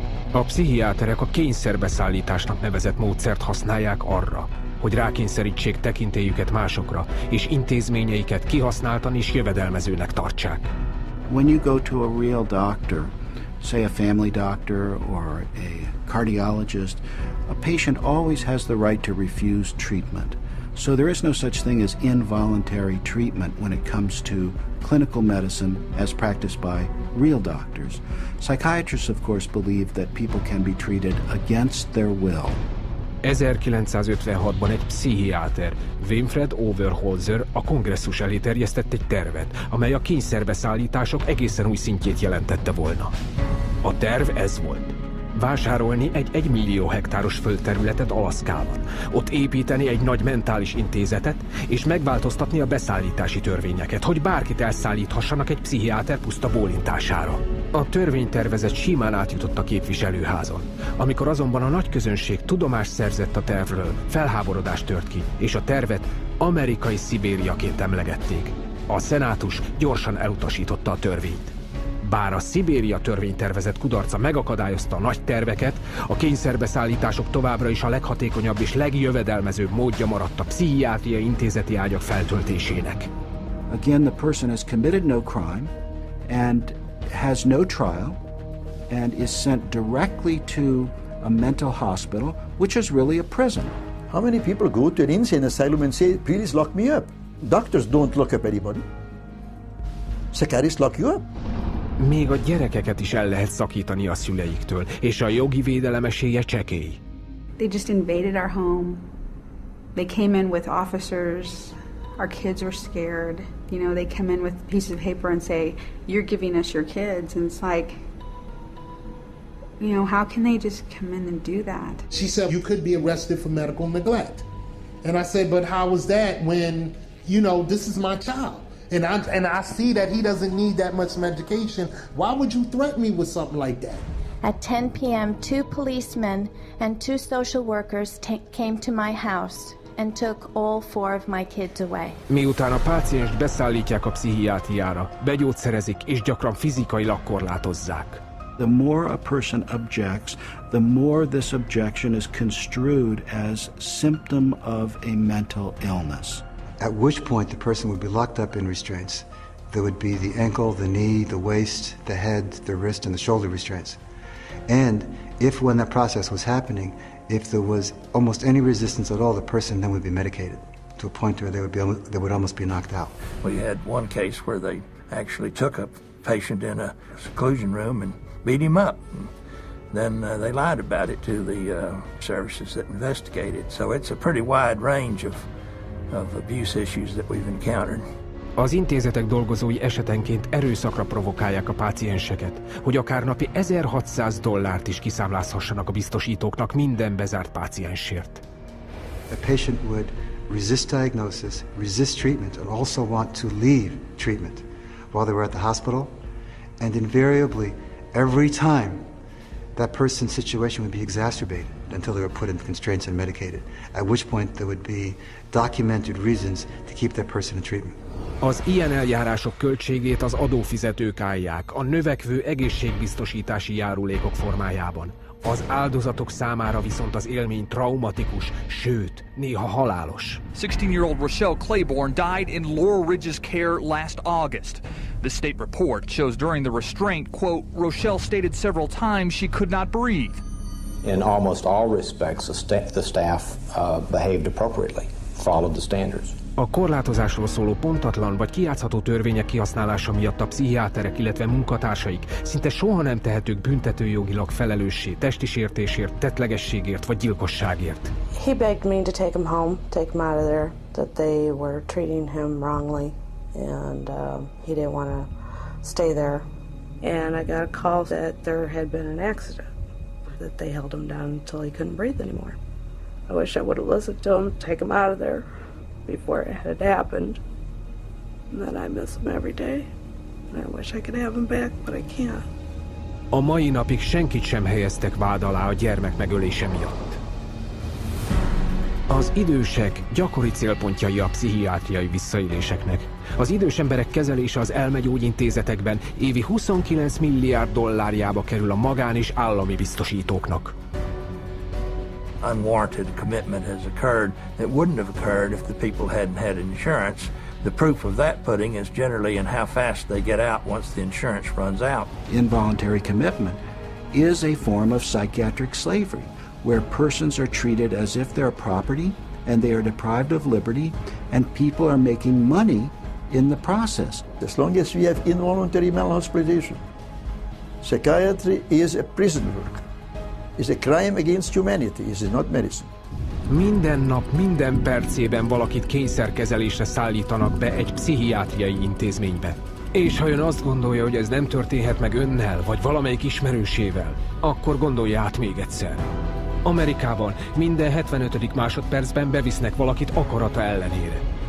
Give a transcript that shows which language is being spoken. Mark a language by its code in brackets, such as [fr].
[hu] A pszichiáterek a kényszerbeszállításnak nevezett módszert használják arra, hogy rákényszerítsék tekintélyüket másokra, és intézményeiket kihasználtan és jövedelmezőnek tartsák. [en] When you go to a real doctor, say a family doctor or a cardiologist, a patient always has the right to refuse treatment. So there is no such thing as involuntary treatment when it comes to clinical medicine as practiced by real doctors. Psychiatrists, of course, believe that people can be treated against their will. [hu] 1956-ban egy pszichiáter, Winfred Overholzer a kongresszus elé terjesztett egy tervet, amely a kényszerbeszállítások egészen új szintjét jelentette volna. A terv ez volt. vásárolni egy 1 millió hektáros földterületet Alaszkában, ott építeni egy nagy mentális intézetet, és megváltoztatni a beszállítási törvényeket, hogy bárkit elszállíthassanak egy pszichiáter puszta bólintására. A törvénytervezet simán átjutott a képviselőházon. Amikor azonban a nagy közönség tudomást szerzett a tervről, felháborodás tört ki, és a tervet amerikai Szibériaként emlegették. A szenátus gyorsan elutasította a törvényt. Bár a Szibéria törvénytervezet kudarca megakadályozta a nagy terveket, a kényszerbeszállítások továbbra is a leghatékonyabb és legjövedelmezőbb módja maradt a pszichiátriai intézeti ágyak feltöltésének. [en] Again, the person has committed no crime and has no trial and is sent directly to a mental hospital, which is really a prison. How many people go to an insane asylum and say, please lock me up? Doctors don't lock up anybody. Psychiatrists lock you up. [hu] Még a gyerekeket is el lehet szakítani a szüleiktől, és a jogi védelem esélye csekély. [en] They just invaded our home. They came in with officers. Our kids were scared. You know, they come in with pieces of paper and say, you're giving us your kids. And it's like, you know, how can they just come in and do that? She said, you could be arrested for medical neglect. And I said, but how was that when, you know, this is my child? And I see that he doesn't need that much medication. Why would you threaten me with something like that? At 10 p.m., 2 policemen and 2 social workers came to my house and took all 4 of my kids away. [hu] Miután a pácienst beszállítják a pszichiátriára, begyógyszerezik és gyakran fizikailag korlátozzák. [en] The more a person objects, the more this objection is construed as symptom of a mental illness. At which point the person would be locked up in restraints. There would be the ankle, the knee, the waist, the head, the wrist, and the shoulder restraints. And if when that process was happening, if there was almost any resistance at all, the person then would be medicated to a point where they would almost be knocked out. We had one case where they actually took a patient in a seclusion room and beat him up. Then they lied about it to the services that investigated. So it's a pretty wide range of abuse issues that we've encountered. [hu] Az intézetek dolgozói esetenként erőszakra provokálják a pácienseket, hogy akár napi $1600 is kiszámlázhassanak a biztosítóknak minden bezárt páciensért. [en] A patient would resist diagnosis, resist treatment, and also want to leave treatment while they were at the hospital, and invariably, every time, that person's situation would be exacerbated until they were put in constraints and medicated, at which point there would be documented reasons to keep that person in treatment. [hu] Az ilyen eljárások költségét az adófizetők állják, a növekvő egészségbiztosítási járulékok formájában. Az áldozatok számára viszont az élmény traumatikus, sőt, néha halálos. [en] 16-year-old Rochelle Claiborne died in Laurel Ridge's care last August. The state report shows during the restraint, quote, Rochelle stated several times she could not breathe. In almost all respects, the staff behaved appropriately, followed the standards. [hu] A korlátozásról szóló pontatlan vagy kijátszható törvények kihasználása miatt a pszichiáterek, illetve munkatársaik szinte soha nem tehetők büntetőjogilag felelőssé testi sértésért, tettlegességért vagy gyilkosságért. [en] He begged me to take him home, take him out of there, that they were treating him wrongly, and he didn't want to stay there. And I got a call that there had been an accident, that they held him down until he couldn't breathe anymore. I wish I would have listened to him, take him out of there before it had happened. And then I miss him every day. And I wish I could have him back, but I can't. [hu] A mai napig senkit sem helyeztek vád alá a gyermek megölése miatt. Az idősek gyakori célpontjai a pszichiátriai visszaéléseknek. Az idős emberek kezelése az elmegyógyintézetekben évi $29 milliárd kerül a magán- és állami biztosítóknak. [en] Unwarranted commitment has occurred that wouldn't have occurred if the people hadn't had insurance. The proof of that pudding is generally in how fast they get out once the insurance runs out. Involuntary commitment is a form of psychiatric slavery, where persons are treated as if they're property and they are deprived of liberty and people are making money in the process. As long as we have involuntary malhospitalization, psychiatry is a prison work. It's a crime against humanity. It is not medicine. [hu] Minden nap, minden percében valakit kényszerkezelésre szállítanak be egy pszichiátriai intézménybe. És ha ön azt gondolja, hogy ez nem történhet meg önnel, vagy valamelyik ismerősével, akkor gondolja át még egyszer. Amerikában minden 75. másodpercben bevisznek valakit akarata ellenére.